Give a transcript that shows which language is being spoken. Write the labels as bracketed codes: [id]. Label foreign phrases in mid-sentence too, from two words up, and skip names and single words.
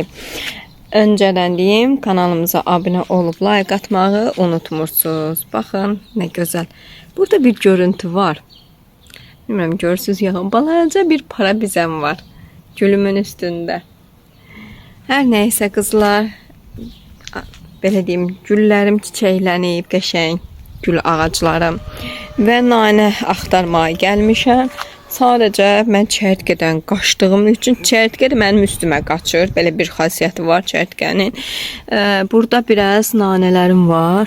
[tr] Önceden diyeyim, kanalımıza abone olup like atmağı unutmursunuz. Bakın ne güzel. Burada bir görüntü var. Bilmiyorum görürsünüz ya, balaca bir para bizem var. Gülümün üstünde. Her neyse kızlar, [az] belə deyim, güllərim çiçəklənib, qəşəng gül ağaclarım və nanə axtarmaya gəlmişəm. Sadəcə mən çərtkədən qaçdığım üçün çərtkə də mənim üstümə qaçır. Belə bir xasiyyəti var çərtkənin. Burada biraz nanələrim var.